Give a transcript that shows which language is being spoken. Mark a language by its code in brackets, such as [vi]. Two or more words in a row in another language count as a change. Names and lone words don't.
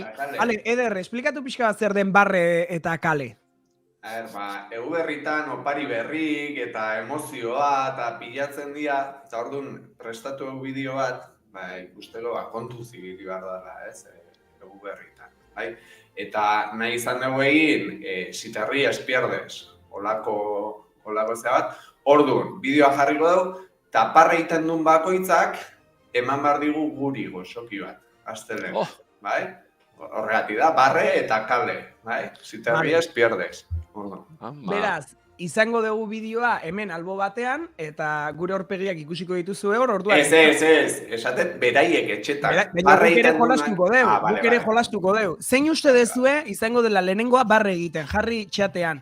[eu] Hale, Eder, esplikatu pixka bat zer den barre eta kale. A ber, egu berritan opari berrik eta emozioa eta pilatzen dira, eta orduan prestatu egu bideo bat, ikusteko kontuz ibili behar dela, ez, egu berritan, bai? Eta nahi izan dugu egin, [es] si te ríes pierdes, [eu] olako zea bat, orduan, bideoa jarriko dugu, eta parra egiten duen bakoitzak, eman behar digu guri gozoki bat, astelen, Oh. bai? Horregatik da, barre eta kale, bai? [es] Si te Vale. ríes pierdes. [eu] Orduan. Beraz, izango dugu bideoa hemen albo batean, eta gure aurpegiak ikusiko dituzu hor, orduan. Ez, esaten beraiek etxetak. Baina guk ere jolastuko deu, guk ere jolastuko deu. Zein uste dezue izango dela lehenengoa barre egiten, jarri txatean.